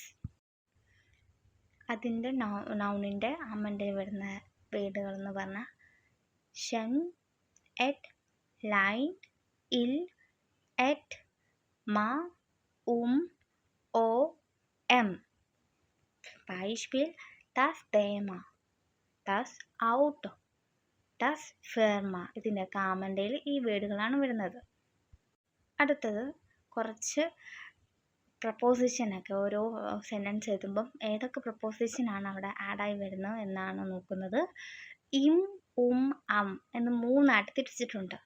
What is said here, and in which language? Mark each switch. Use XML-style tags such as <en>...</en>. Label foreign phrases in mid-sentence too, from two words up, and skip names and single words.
<ml>അതിൻ്റെ നൗണിൻ്റെ ആമൻഡയിൽ വരുന്ന വേർഡുകൾ എന്ന് പറഞ്ഞാൽ ഷൻ, എറ്റ്, ലൈൻ, ഇൽ, എറ്റ്, മ, ഓ, എം.</ml> <de>Beispiel das Thema, das Auto, das Firma.</de> <ml>ഇതിൻ്റെയൊക്കെ ആമൻഡയിൽ ഈ വേർഡുകളാണ് വരുന്നത്. അടുത്തത് കുറച്ച് പ്രപ്പോസിഷനൊക്കെ ഓരോ സെൻറ്റൻസ് എഴുതുമ്പം ഏതൊക്കെ പ്രപ്പോസിഷനാണ് അവിടെ ആഡായി വരുന്നത് എന്നാണ് നോക്കുന്നത്. ഇം, അം എന്ന് മൂന്നായിട്ട് തിരിച്ചിട്ടുണ്ട്.</ml>